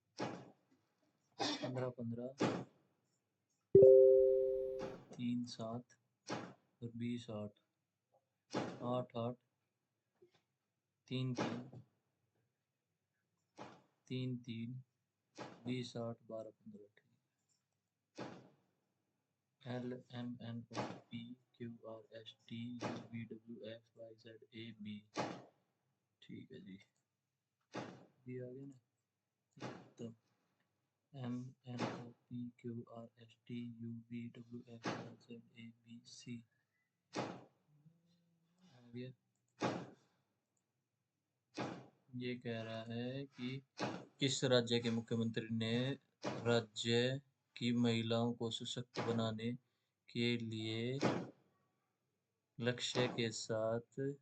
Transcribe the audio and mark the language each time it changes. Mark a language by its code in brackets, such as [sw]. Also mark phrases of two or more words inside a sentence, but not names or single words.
[hi] 15 15 3 7 और 20 8 8 8 3 3 3 3 20 8 12 15 ठीक [en] L M N O P Q R S T U V W X Y Z A B [hi] ठीक है जी ये आ गया ना तो [en] M N O P Q R S T U V W X Y Z A B C [hi] आ गया ये कह रहा है कि किस राज्य के मुख्यमंत्री ने राज्य की महिलाओं को सशक्त बनाने के लिए लक्ष्य के साथ